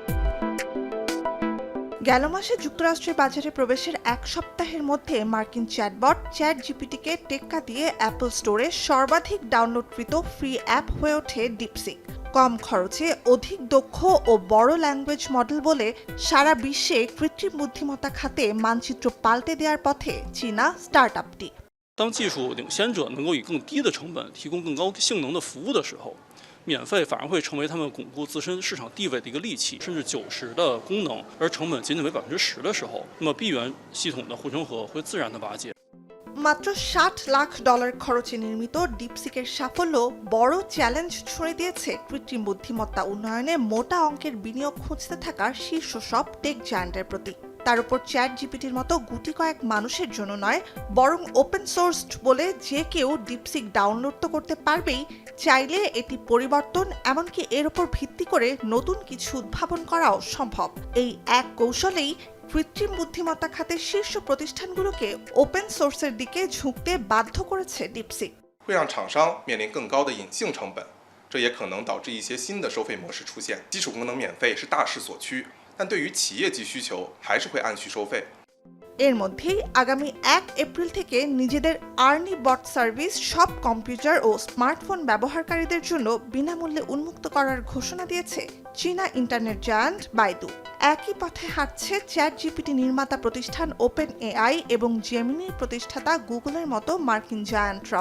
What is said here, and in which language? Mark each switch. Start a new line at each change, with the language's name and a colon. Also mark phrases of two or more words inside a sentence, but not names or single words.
Bangla: গেল মাসে যুক্তরাষ্ট্রের বাজারে প্রবেশের এক সপ্তাহের মধ্যে মার্কিন চ্যাটবট চ্যাটজিপিটিকে টেক্কা দিয়ে অ্যাপল স্টোরে সর্বাধিক ডাউনলোডকৃত
English: free app
Bangla: হয়ে ওঠে ডিপসিক। কম খরচে অধিক দক্ষ ও বড়
English: language model
Bangla: বলে সারা বিশ্বে কৃত্রিম বুদ্ধিমত্তা খাতে মানচিত্র পাল্টে দেওয়ার পথে চীনা স্টার্টআপটি।
Chinese: 当技术领先者能够以更低的成本提供更高性能的服务的时候，免费反而会成为他们巩固自身市场地位的一个利器，甚至90%的功能，而成本仅为10%的时候，那么闭源系统的护城河会自然的瓦解。
Bangla: মাত্র $60 লাখ খরচে নির্মিত ডিপসিকের সাফল্য বড় চ্যালেঞ্জ ছুঁড়ে দিয়েছে কৃত্রিম বুদ্ধিমত্তা উন্নয়নে মোটা অঙ্কের বিনিয়োগ খুঁজতে থাকা শীর্ষ সব টেক জায়ান্টের প্রতি। তার উপর চ্যাট জিপিটির মতো গুটি কয়েক মানুষের জন্য নয়, বরং
English: open sourced
Bangla: বলে যে কেউ ডিপসিক ডাউনলোড তো করতে পারবেই, চাইলে এটি পরিবর্তন এমনকি এর উপর ভিত্তি করে নতুন কিছু উদ্ভাবন করাও সম্ভব। এই এক কৌশলেই কৃত্রিম বুদ্ধিমত্তা খাতের শীর্ষ প্রতিষ্ঠানগুলোকে ওপেন সোর্সের দিকে ঝুঁকতে বাধ্য করেছে ডিপসিক।
Chinese: 会让厂商面临更高的隐性成本，这也可能导致一些新的收费模式出现。基础功能免费是大势所趋，但对于企业级需求还是会按需收费。
Bangla: এর মধ্যেই আগামী 1 এপ্রিল থেকে নিজেদের আর্নি বট সার্ভিস সব কম্পিউটার ও স্মার্টফোন ব্যবহারকারীদের জন্য বিনামূল্যে উন্মুক্ত করার ঘোষণা দিয়েছে চীনা ইন্টারনেট জায়ান্ট বাইদু। একই পথে হাঁটছে চ্যাট জিপিটি নির্মাতা প্রতিষ্ঠান ওপেন এআই এবং জেমিনির প্রতিষ্ঠাতা গুগলের মতো মার্কিন জায়ান্টরাও।